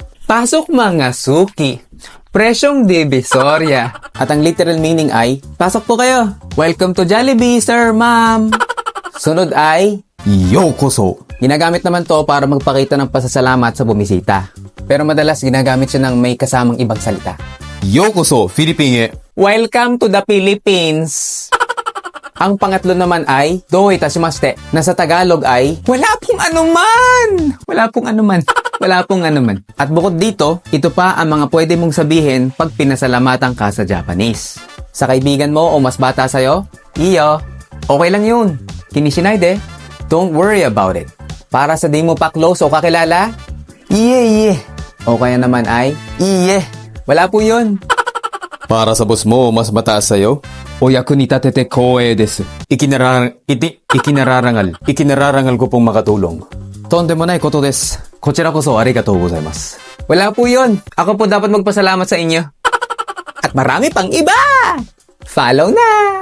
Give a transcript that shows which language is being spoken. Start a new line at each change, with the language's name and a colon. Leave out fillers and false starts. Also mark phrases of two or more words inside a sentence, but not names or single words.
Filipino: Pasok mga suki! Presyong divisoria. At ang
English: literal meaning
Filipino: ay, pasok po kayo.
English: Welcome to Jollibee, sir, ma'am.
Filipino: Sunod ay, yokoso. Ginagamit naman to para magpakita ng pasasalamat sa bumisita. Pero madalas ginagamit siya ng may kasamang ibang salita. Yokoso, Philippine.
English: Welcome to the Philippines.
Filipino: Ang pangatlo naman ay,
Japanese: どういたしまして,
Filipino: na sa Tagalog ay, wala pong anuman. Wala pong anuman. Wala pong anuman. At bukod dito, ito pa ang mga pwede mong sabihin pag pinasalamatan ka sa Japanese. Sa kaibigan mo o mas bata sa'yo, iyo, okay lang yun.
Japanese: 気にしないで,
English: don't worry about it.
Filipino: Para sa di mo pa close o kakilala, iye. O kaya naman ay, iye. Wala po yun. Para sa boss mo, mas mataas sa'yo?
Japanese: お役に立てて光栄です.
Filipino: Ikinararangal ko pong makatulong.
Japanese: とんでもないことです. こちらこそありがとうございます.
Filipino: Wala po yun. Ako po dapat magpasalamat sa inyo. At marami pang iba! Follow na!